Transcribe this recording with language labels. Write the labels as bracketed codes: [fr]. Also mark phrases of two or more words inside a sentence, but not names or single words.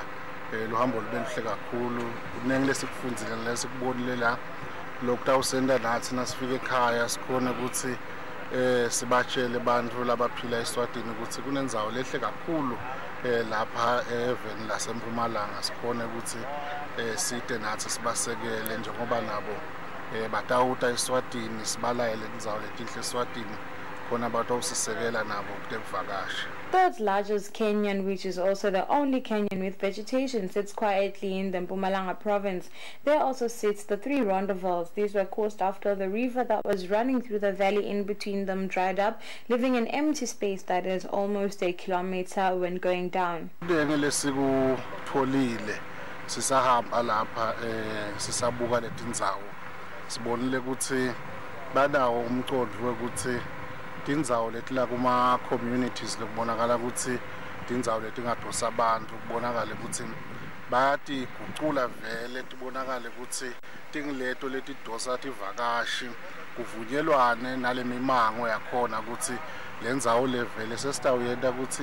[ss] luhambo lube luhle kakhulu kuningi lesikufundzile lesikubonile la lokutawusenda nathi nasifike ekhaya sikhona ukuthi sibatshele bantfu labaphila eSwatini ukuthi kunendzawo lehle kakhulu lapha eveni laseMpumalanga sikhona ukuthi side nathi sibasekele njengoba nabo batawuta eSwatini sibalayele indzawo letinhle eSwatini khona batawusisekela nabo kutevakasha. [en] Third's largest canyon, which is also the only canyon with vegetation, sits quietly in the Mpumalanga province. There also sits the 3 rendezvous. These were caused after the river that was running through the valley in between them dried up, leaving an empty space that is almost a kilometer when going down. [ss] Sisahamba lapha sisabuka letindzawo sibonile ukuthi banawo umqondo ukuthi tindzawo letila kuma communities lokubonakala ukuthi tindzawo letingadosa abantu kubonakala ukuthi bayatigucula vele tibonakala ukuthi tingileto letidosa tivakashi kuvunyelwane nalemimango yakhona ukuthi lendzawo levele sesitawuyenta ukuthi